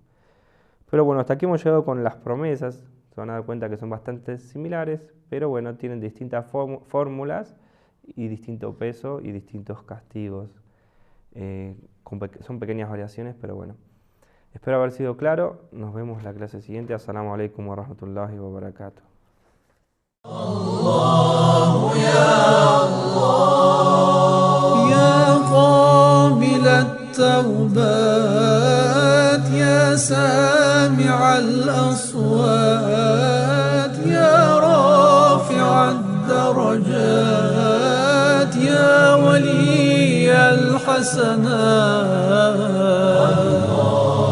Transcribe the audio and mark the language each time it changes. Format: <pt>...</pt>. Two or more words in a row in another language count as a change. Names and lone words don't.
<es>Pero bueno, hasta aquí hemos llegado con las promesas. Se van a dar cuenta que son bastante similares, pero bueno, tienen distintas fórmulas y distinto peso y distintos castigos. Son pequeñas variaciones, pero bueno. Espero haber sido claro. Nos vemos en la clase siguiente.</es> <ar>السلام عليكم ورحمة الله وبركاته. الله يا الله يا قابل التوبات يا سامع الأصوات يا رافع الدرجات يا ولي الحسنات</ar>